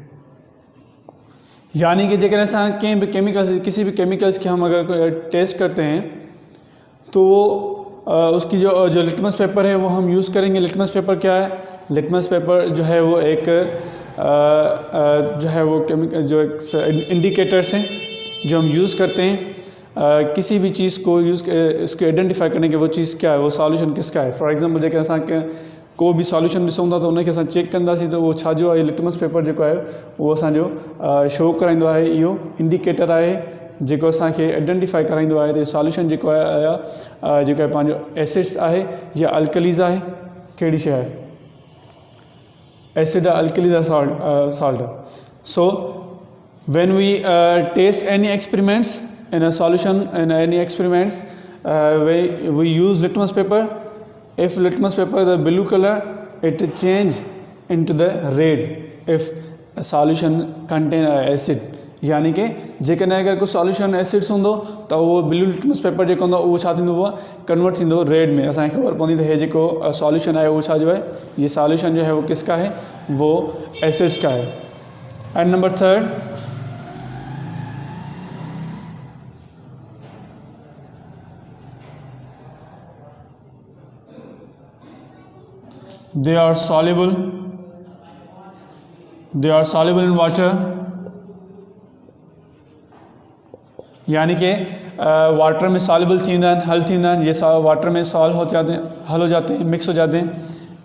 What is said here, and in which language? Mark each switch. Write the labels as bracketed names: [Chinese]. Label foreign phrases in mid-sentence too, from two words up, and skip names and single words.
[Hindi] यानी कि जगह [Sindhi] असां कंहिं [Hindi] भी केमिकल्स, किसी भी केमिकल्स के हम अगर टेस्ट करते हैं तो वो उसकी जो [English] litmus paper [Hindi] है वो हम यूज़ करेंगे। [English] litmus paper [Hindi] क्या है? [English] litmus paper [Hindi] जो है वो एक जो है वो केमिकल जो एक इंडिकेटर्स हैं जो हम यूज़ करते हैं किसी भी चीज़ को इसको आइडेंटिफाई करने के वो चीज़ क्या है, वो सॉल्यूशन किसका है। [English] for example [Sindhi] जेके असां को भी सॉल्यूशन ॾिसूं था त उनखे असां चेक कंदासीं त उहो छा जो आहे, [English] litmus paper [Sindhi] जेको आहे उहो असांजो शो कराईंदो आहे। इहो इंडिकेटर आहे जेको असांखे आइडेंटिफाई कराईंदो आहे त सॉल्यूशन जेको आहे जेको आहे पंहिंजो एसिड्स आहे या अल्कलीज़ आहे, कहिड़ी शइ आहे, [English] acid or alkali or salt. So when we taste any experiments in a solution in any experiments we use litmus paper. If litmus paper the blue color, it change into the red if a solution contain acid. [Sindhi] यानी कि जेकॾहिं अगर कोई सॉल्यूशन एसिड्स होंदो तो वो [English] blue litmus paper [Sindhi] जो होंदो वो छा थींदो, कन्वर्ट थींदो रेड में। असांखे ख़बर पवंदी त हे जेको सॉल्यूशन आहे वो छा जो है, [Hindi] ये सॉल्यूशन जो है वो किसका है, वो एसिड्स का है। [English] and number third, they are soluble in water, [Sindhi] यानी कि वाटर में सॉल्युबल थींदा आहिनि, हल थींदा आहिनि, [Hindi] ये वाटर में सॉल्व हो जाते हैं, हल हो जाते हैं, मिक्स हो जाते हैं।